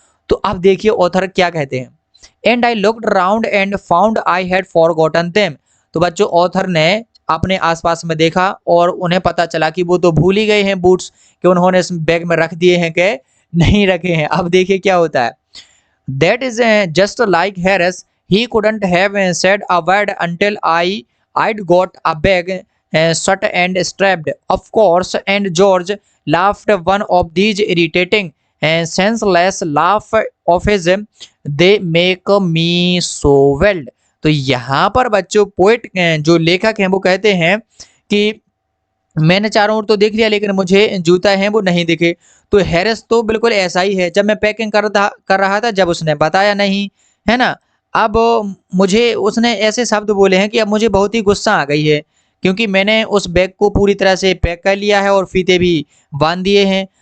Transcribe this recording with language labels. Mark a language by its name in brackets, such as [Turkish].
[Hindi] तो अब देखिए ऑथर क्या कहते हैं। [English] And I looked around and found I had forgotten them. [Hindi] तो बच्चों ऑथर ने अपने आसपास में देखा और उन्हें पता चला कि वो तो भूल ही गए हैं बूट्स, कि उन्होंने इस बैग में रख दिए हैं कि नहीं रखे हैं। अब देखिए क्या होता है। [English] That is just like Harris, he couldn't have said a word until I'd got a bag shut and strapped, of course, and George laughed one of these irritating and senseless laugh of his, they make me so well। [Hindi] तो यहाँ पर बच्चों poet जो लेखक हैं वो कहते हैं कि मैंने चारों ओर तो देख लिया लेकिन मुझे जूता है वो नहीं दिखे। तो हैरिस तो बिल्कुल ऐसा ही है, जब मैं पैकिंग कर रहा था जब उसने बताया नहीं, है ना। अब मुझे उसने ऐसे शब्द बोले हैं कि अब मुझे बहुत ही गुस्सा आ गई है, क्योंकि मैंने उस बैग को पूरी तरह से पैक कर लिया है और फीते भी बांध दिए हैं।